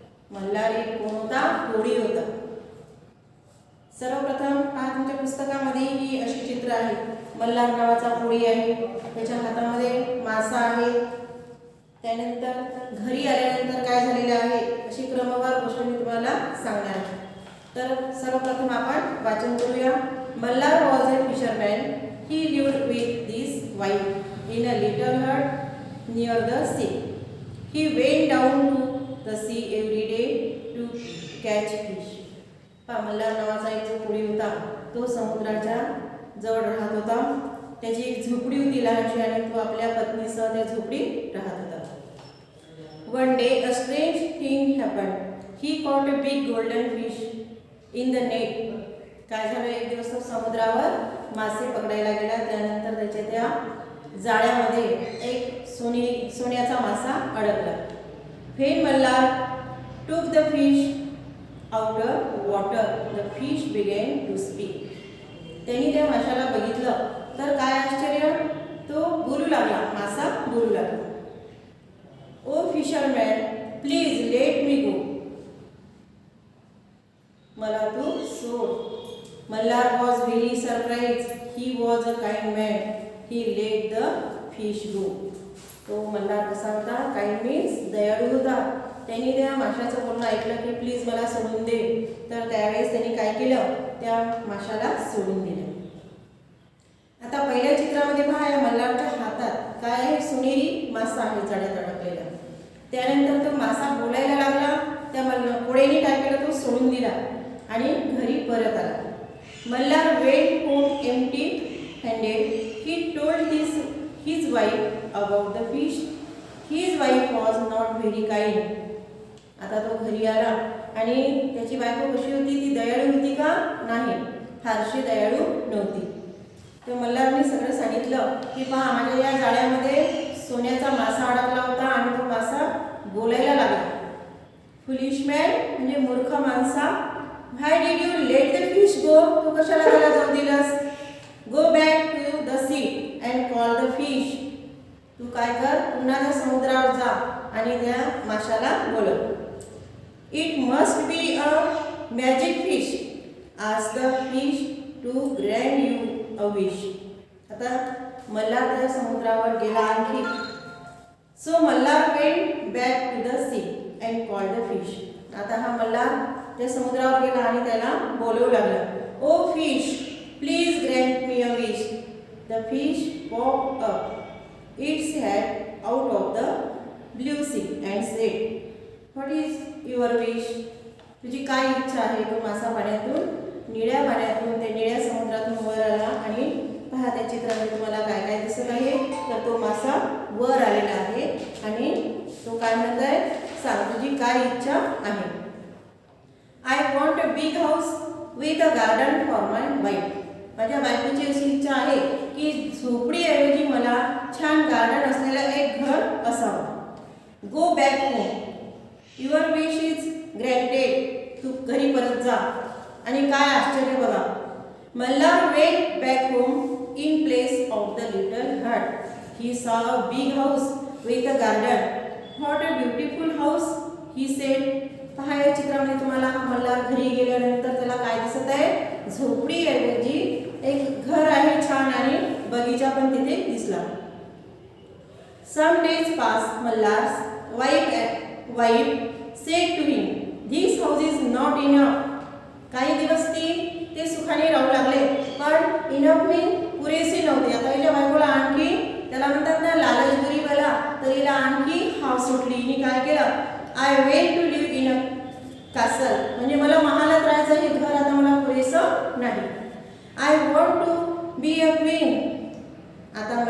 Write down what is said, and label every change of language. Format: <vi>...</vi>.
<mr>मल्हार एक कोण होता? होडी होता। सर्वप्रथम पहा, तुमच्या पुस्तकामध्ये ही अशी चित्र आहे। मल्हार नावाचा होडी आहे, त्याच्या हातामध्ये मासा आहे। त्यानंतर घरी आल्यानंतर काय झालेलं आहे अशी क्रमवार गोष्ट मी तुम्हाला सांगणार आहे। तर सर्वप्रथम आपण वाचन करूया। Malhar</mr> <en>Was a fisherman. He lived with his wife in a little hut near the sea. He went down to the sea every day to catch fish.</en> <mr>Malhar नावाचा एक जो होडी होता तो समुद्राच्या जवळ राहत होता। त्याची एक झोपडी होती लहानशी आणि तो आपल्या पत्नीसह त्या झोपडीत राहत होता।</mr> <en>One day a strange thing happened. He caught a big golden fish in the net.</en> <mr>काय झालं, एक दिवस तो समुद्रावर मासे पकडायला गेला। त्यानंतर त्याच्या त्या जाळ्यामध्ये एक सोन्याचा मासा अडकला।</mr> <en>When Mallar took the fish out of water, the fish began to speak.</en> <mr>त्यांनी त्या माशाला बघितलं तर काय आश्चर्य, तो बोलू लागला, मासा बोलू लागला।</mr> <en>O fisherman, please let me go.</en> <mr>मला तू सोड.</mr> <en>Mallar was very surprised. He was a kind man. He let the fish go.</en> <mr>तो मल्हार कसा होता? काइंड मीन्स दयाळू होता। त्यांनी त्या माशाचं बोलणं ऐकलं की प्लीज मला सोडून दे। तर त्यावेळेस त्यांनी काय केलं, त्या माशाला सोडून दिलं। आता पहिल्या चित्रामध्ये पहा, या मल्हारच्या हातात काय आहे? सोनेरी मासा आहे जाळ्यात अडकलेला। त्यानंतर तो मासा बोलायला लागला। त्या कोळीने काय केलं, तो सोडून दिला आणि घरी परत आला।</mr> <en>Mallar went home empty-handed. He told his wife about the fish. His wife was not very kind.</en> <mr>आता तो घरी आला आणि त्याची बायको कशी होती? ती दयाळू होती का? नाही, फारशी दयाळू नव्हती। तर मल्हारने सगळं सांगितलं की पहा, माझ्या या जाळ्यामध्ये सोन्याचा मासा अडकला होता आणि तो मासा बोलायला लागला।</mr> <en>foolish man</en> <mr>म्हणजे मूर्ख माणसा,</mr> <en>Why did you let the fish go?</en> <mr>तू कशाला त्याला जाऊ दिलास?</mr> <en>Go back to the sea and call the fish.</en> <mr>तू काय कर, पुन्हा त्या समुद्रावर जा आणि त्या माशाला बोलव।</mr> <en>It must be a magic fish. Ask the fish to grant you a wish.</en> <mr>आता मल्हार त्या समुद्रावर गेला आणखी।</mr> <en>So Mallar went back to the sea and called the fish.</en> <mr>आता हा मल्हार त्या समुद्रावर गेला आणि त्याला बोलवू लागला।</mr> <en>O fish, please grant me a wish. The fish popped up its head out of the blue sea and said, what is your wish?</en> <mr>तुझी काय इच्छा आहे? तो मासा पाण्यातून, निळ्या पाण्यातून, त्या निळ्या समुद्रातून वर आला आणि पहा त्या चित्रामध्ये तुम्हाला काय काय दिसत आहे? तर तो मासा वर आलेला आहे आणि तो काय म्हणत आहे, सांग तुझी काय इच्छा आहे?</mr> <en>I want a big house with a garden for my wife.</en> <mr>माझ्या बायकोची अशी इच्छा आहे की झोपडीऐवजी मला छान गार्डन असलेलं एक घर असावं।</mr> <en>Go back home. Your wish is granted.</en> <mr>तू घरी परत जा। आणि काय आश्चर्य बघा,</mr> <en>Mallar went back home in place of the little hut. He saw a big house with a garden. What a beautiful house, he said.</en> <mr>पहा या चित्रामध्ये तुम्हाला मल्हार घरी गेल्यानंतर त्याला काय दिसत आहे? झोपडीऐवजी एक घर आहे छान आणि बगीचा पण तिथे दिसला।</mr> <en>Some days passed. Mallar's wife said to him, "This house is not enough."</en> <mr>काही दिवस ते सुखाने राहू लागले, पण इनफ मीन पुरेसे नव्हते। आता हिच्या बायकोला आणखी, त्याला म्हणतात ना</mr> <hi>लालच बुरी बला,</hi> <mr>तर हिला आणखी हाव सुटली। हिने काय केलं,</mr> <en>I went to live in a castle,</en> <mr>म्हणजे मला महालात राहायचं, हे घर आता मला पुरेसं नाही।</mr> <en>I want to be a queen.</en> <mr>आता</mr>